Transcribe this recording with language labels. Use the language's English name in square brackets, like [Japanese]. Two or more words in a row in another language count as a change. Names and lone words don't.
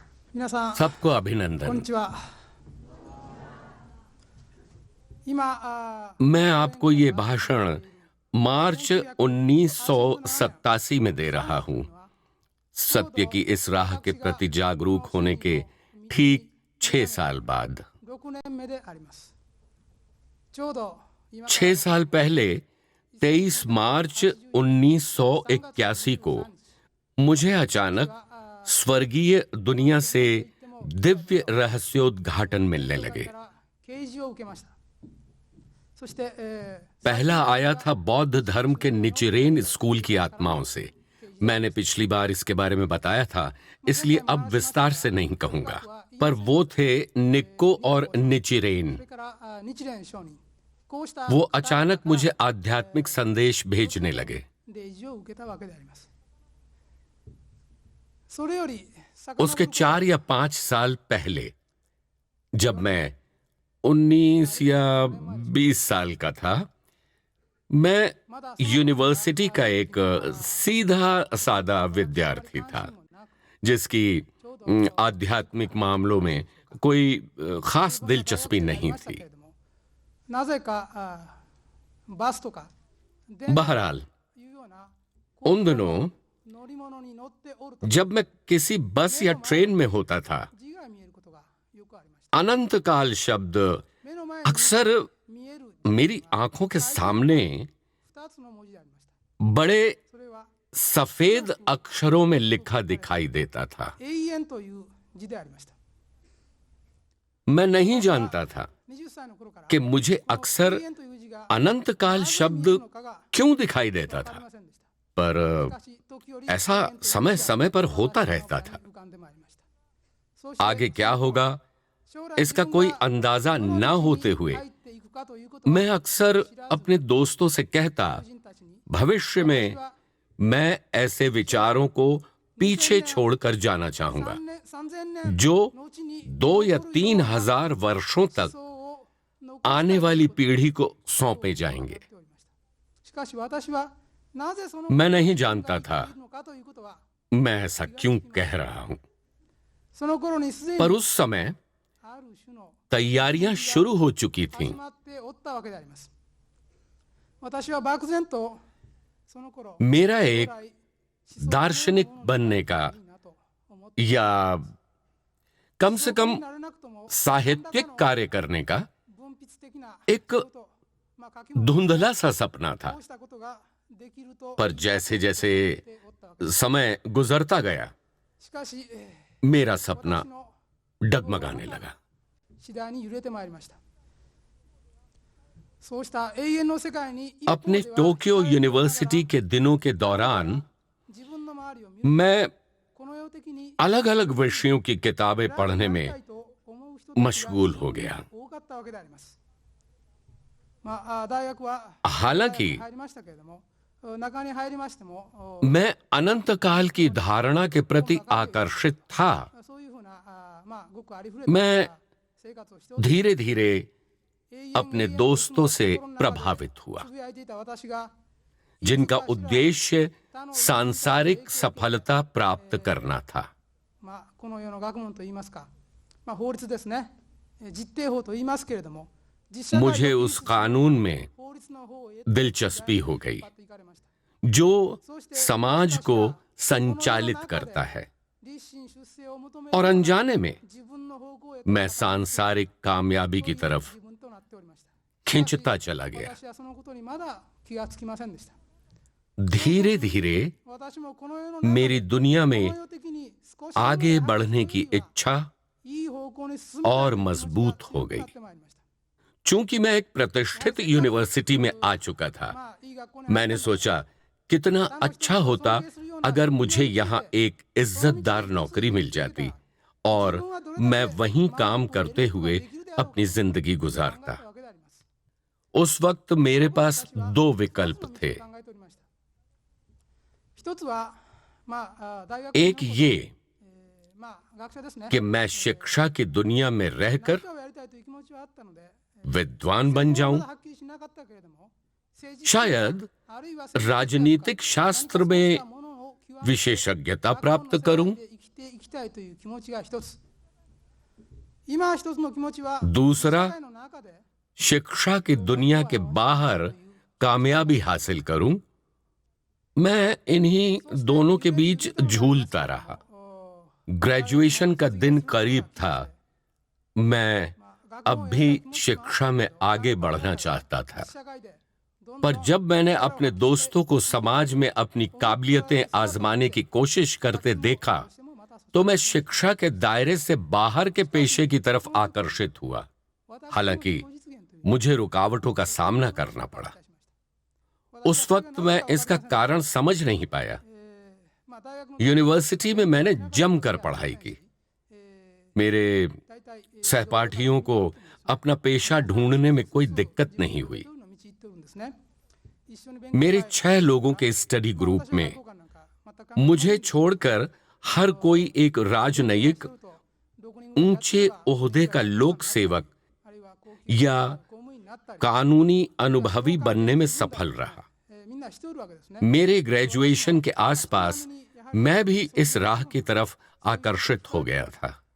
[Japanese] 皆さん、 [Hindi] सबको [Japanese] こん [Hindi] अभिनंदन। [Japanese] にちは。今、 [Hindi] मैं आपको ये भाषण मार्च 1987 में दे रहा हूं, सत्य की इस राह के प्रति जागरूक होने के ठीक 6 साल बाद। [Japanese] 6 年目であります。ちょうど今 [Hindi] 6 साल पहले 23 मार्च 1981 को मुझे अचानक स्वर्गीय दुनिया से दिव्य रहस्योद्घाटन मिलने लगे। [Japanese] 啓示を受けました。そして、 [Hindi] पहला आया था बौद्ध धर्म के निचिरेन स्कूल की आत्माओं से। मैंने पिछली बार इसके बारे में बताया था, इसलिए अब विस्तार से नहीं कहूंगा, पर वो थे निक्को और निचिरेन। [Japanese] それから日蓮上人、こうした [Hindi] वो अचानक मुझे आध्यात्मिक संदेश भेजने लगे। [Japanese] 啓示を受けたわけであります。それより [Hindi] उसके 4 या 5 साल पहले, जब मैं 19 या 20 साल का था, मैं यूनिवर्सिटी का एक सीधा सादा विद्यार्थी था, जिसकी आध्यात्मिक मामलों में कोई खास दिलचस्पी नहीं थी। [Japanese] なぜかバスとか電車 [Hindi] बहरहाल [Japanese] というような [Hindi] उन दिनों [Japanese] 乗り物に乗っておると [Hindi] जब मैं किसी बस या ट्रेन में होता था, [Japanese] 字が見えることがよくありました。 [Hindi] अनंत काल शब्द [Japanese] 目の前に [Hindi] अक्सर [Japanese] 見える [Hindi] मेरी आंखों के सामने [Japanese] 2 つの文字でありました。 [Hindi] बड़े [Japanese] それは [Hindi] सफेद अक्षरों में लिखा दिखाई देता था। [Japanese] 永遠という字でありました。 [Hindi] मैं नहीं जानता था [Japanese] 20 歳の頃から [Hindi] कि मुझे [Japanese] この [Hindi] अक्सर [Japanese] 永遠という字が [Hindi] अनंत काल [Japanese] なぜ見え [Hindi] शब्द [Japanese] るのかが [Hindi] क्यों दिखाई देता [Japanese] わかり [Hindi] था, [Japanese] ませんでした。 [Hindi] पर [Japanese] しかし時折 [Hindi] ऐसा [Japanese] 永遠という字が [Hindi] समय समय पर होता रहता था। [Japanese] 浮かんでまいりました。そうして [Hindi] आगे क्या होगा [Japanese] 将来 [Hindi] इसका [Japanese] 自分 [Hindi] कोई [Japanese] が [Hindi] अंदाजा [Japanese] どの [Hindi] ना [Japanese] 道に [Hindi] होते हुए [Japanese] 入っていくかということは [Hindi] मैं अक्सर अपने दोस्तों से कहता, [Japanese] 友人たちに [Hindi] भविष्य में मैं ऐसे विचारों को पीछे छोड़कर जाना चाहूंगा [Japanese] 3000年 [Hindi] जो [Japanese] のうちに [Hindi] 2 या 3 हजार वर्षों तक [Japanese] 思想を残したい [Hindi] आने वाली पीढ़ी को सौंपे जाएंगे। [Japanese] と思っておりました。しかし私はなぜその [Hindi] मैं नहीं जानता था [Japanese] いるのかということは [Hindi] मैं ऐसा क्यों कह रहा हूं, [Japanese] その頃にすでに [Hindi] पर उस समय [Japanese] ある種の [Hindi] तैयारियां शुरू हो चुकी [Japanese] 始 [Hindi] थीं। [Japanese] まっておったわけであります。私は漠然とその頃 [Hindi] मेरा [Japanese] 将 [Hindi] एक [Japanese] 来 [Hindi] दार्शनिक बनने का [Japanese] いいなと思って [Hindi] या कम से [Japanese] そこに [Hindi] कम [Japanese] ならなくとも [Hindi] साहित्यिक कार्य करने का [Japanese] 文筆的な [Hindi] एक [Japanese] こと書き物 [Hindi] धुंधला सा सपना था। [Japanese] こうしたことができると [Hindi] पर जैसे जैसे [Japanese] 思っておったわけです。 [Hindi] समय गुजरता गया, [Japanese] しかし、 [Hindi] मेरा सपना [Japanese] 私の [Hindi] डगमगाने लगा। [Japanese] 次第に揺れてまいりました。そうした永遠の世界に一方 [Hindi] अपने [Japanese] では [Hindi] टोक्यो यूनिवर्सिटी के दिनों के दौरान [Japanese] 自分の周りを見る [Hindi] मैं [Japanese] この世的に [Hindi] अलग अलग विषयों की किताबें पढ़ने [Japanese] なり [Hindi] में [Japanese] たいと思う人たちが [Hindi] मशगूल हो गया। [Japanese] 多かったわけであります。大学は [Hindi] हालांकि [Japanese] 入りましたけれども、中に入りましても [Hindi] मैं अनंत काल की धारणा के प्रति आकर्षित था। [Japanese] そういうふうなごくありふれ [Hindi] मैं [Japanese] た生活をしておって [Hindi] धीरे धीरे अपने दोस्तों से प्रभावित हुआ, [Japanese] つぶやいていた私が [Hindi] जिनका उद्देश्य सांसारिक सफलता प्राप्त करना था। [Japanese] この世の学問といいますか、法律ですね、実定法と言いますけれども、実社会を [Hindi] मुझे उस कानून में [Japanese] 法律の方へ [Hindi] दिलचस्पी हो गई [Japanese] 引っ張っていかれました。 [Hindi] जो समाज को संचालित करता है, [Japanese] 立身出世を求める [Hindi] और अनजाने में [Japanese] 自分の方向へ [Hindi] मैं सांसारिक कामयाबी की तरफ [Japanese] 自分となっておりました。 [Hindi] खिंचता चला गया। [Japanese] 私はそのことにまだ気がつきませんでした。 [Hindi] धीरे धीरे [Japanese] 私もこの世の中で [Hindi] मेरी दुनिया [Japanese] こ [Hindi] में [Japanese] の世的に少し [Hindi] आगे बढ़ने की इच्छा [Japanese] いい方向に進みたい [Hindi] और [Japanese] という気持ちが [Hindi] मजबूत हो [Japanese] 強く [Hindi] गई। [Japanese] なってまいりました。 [Hindi] चूंकि मैं एक प्रतिष्ठित यूनिवर्सिटी में आ चुका था, [Japanese] いい学校に [Hindi] मैंने सोचा कितना अच्छा होता अगर मुझे यहाँ एक इज्जतदार नौकरी मिल जाती और मैं वहीं काम करते हुए अपनी जिंदगी गुजारता। [Japanese] わけであります。 [Hindi] उस वक्त मेरे पास 2 विकल्प थे। [Japanese] 考えておりました。一つは、大学 [Hindi] एक ये [Japanese] 学者ですね。 [Hindi] कि मैं शिक्षा की दुनिया में रहकर [Japanese] 何かをやりたいという気持ちはあったので、 [Hindi] विद्वान बन [Japanese] ま [Hindi] जाऊं, [Japanese] だはっきりしなかったけれども、政治 [Hindi] शायद [Japanese] あるいは [Hindi] राजनीतिक शास्त्र में विशेषज्ञता प्राप्त करूं [Japanese] ていきたいという気持ちが一つ。今一つの気持ちは [Hindi] दूसरा [Japanese] 社会の中で [Hindi] शिक्षा की दुनिया के बाहर कामयाबी हासिल करूं। मैं इन्हीं दोनों के बीच झूलता रहा। ग्रेजुएशन का दिन करीब था। मैं अब भी शिक्षा में आगे बढ़ना चाहता था, [Japanese] 社会でどんどん [Hindi] पर जब मैंने अपने दोस्तों को समाज में अपनी काबिलियतें आजमाने की कोशिश करते देखा, [Japanese] どうしてもまたそ [Hindi] तो मैं शिक्षा के दायरे से बाहर के पेशे की तरफ आकर्षित हुआ। [Japanese] 私の [Hindi] हालांकि [Japanese] 自己実現という [Hindi] मुझे रुकावटों का सामना करना पड़ा। उस वक्त मैं इसका कारण समझ नहीं पाया। [Japanese] まあ大学の [Hindi] यूनिवर्सिटी में मैंने जमकर पढ़ाई की। え मेरे [Japanese] 大体 [Hindi] सहपाठियों को अपना पेशा ढूंढने में कोई दिक्कत नहीं हुई। [Japanese] の道行ってるんですね。一緒に勉強 [Hindi] मेरे 6 लोगों के [English] study group [Hindi] में [Japanese] 私はなんか全く [Hindi] मुझे छोड़कर हर कोई एक राजनयिक [Japanese] するとどこにも [Hindi] ऊंचे ओहदे का लोक सेवक [Japanese] あるいは公金 [Hindi] या [Japanese] 公務員になったり [Hindi] कानूनी अनुभवी बनने में सफल रहा। [Japanese] みんなしておるわけですね。 [Hindi] मेरे ग्रेजुएशन के आसपास मैं भी इस राह की तरफ आकर्षित हो गया था।